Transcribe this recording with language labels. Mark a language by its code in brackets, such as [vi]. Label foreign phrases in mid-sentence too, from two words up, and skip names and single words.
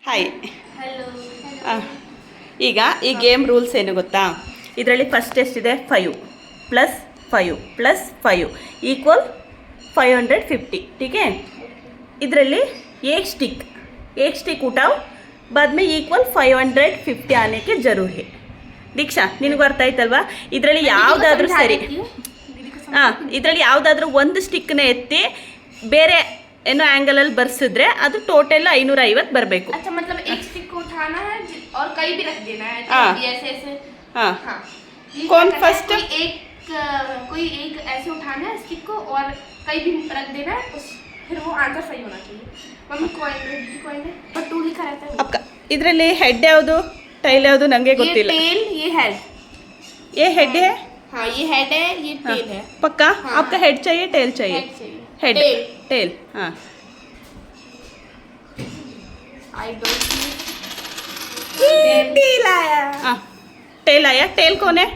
[kn] ಹಾಯ್. ಈಗ ಈ [en] game rules [kn] ಏನು ಗೊತ್ತಾ? ಇದರಲ್ಲಿ ಫಸ್ಟ್ ಎಷ್ಟಿದೆ? 5 + 5 + 5 = 550. [hi] ठीक है. ಇದರಲ್ಲಿ एक स्टिक उठाओ, बाद में इक्वल 550 आने के जरूर है. [kn] ದೀಕ್ಷಾ, ನಿನಗೂ ಅರ್ಥ ಆಯ್ತಲ್ವಾ? ಇದರಲ್ಲಿ ಯಾವುದಾದ್ರೂ ಸರಿ. ಇದರಲ್ಲಿ ಯಾವುದಾದ್ರೂ ಒಂದು ಸ್ಟಿಕ್ನ ಎತ್ತಿ ಬೇರೆ ಏನೋ ಆ್ಯಂಗಲಲ್ಲಿ ಬರ್ಸಿದ್ರೆ ಅದು ಟೋಟಲ್ 550 ಬರಬೇಕು. [hi] अच्छा, मतलब एक स्टिक को उठाना है और कहीं भी रख देना है. ऐसे ऐसे. हाँ. कौन फर्स्ट? कोई एक ऐसे उठाना है स्टिक को और कहीं भी रख देना है, फिर वो आंसर सही होना चाहिए. मम्मी कॉइन है पर 2 लिखा रहता है. [kn] आपका ಇದರಲ್ಲಿ ಹೆಡ್ ಯಾವುದು ಟೈಲ್ ಯಾವುದು ನನಗೆ ಗೊತ್ತಿಲ್ಲ. [hi] ये टेल, ये हेड. ये हेड है. हाँ, ये हेड है, ये टेल है. पक्का? आपका हेड चाहिए टेल चाहिए? हेड. टेल. हाँ. [en] I don't see. [hi] टेल आया. हाँ, टेल आया. टेल कौन है?